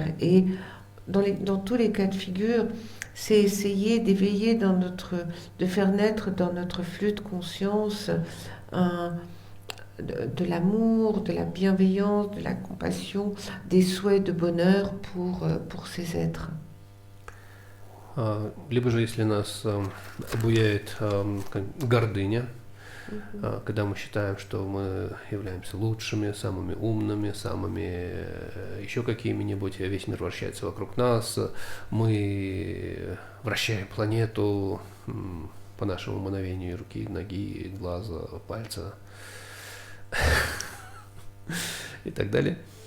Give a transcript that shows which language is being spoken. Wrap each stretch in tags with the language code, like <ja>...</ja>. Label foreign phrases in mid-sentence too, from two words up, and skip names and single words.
<fr>Et dans tous les cas de figure, c'est essayer d'éveiller de faire naître dans notre flux de conscience de l'amour, de la bienveillance, de la compassion, des souhaits de bonheur pour ces êtres.</fr> <ru>Либо же, если нас обуяет гордыня, когда мы считаем, что мы являемся лучшими, самыми умными, самыми еще какими-нибудь, весь мир вращается вокруг нас, мы вращаем планету, по нашему мановению руки, ноги, глаза, пальца и так далее.</ru>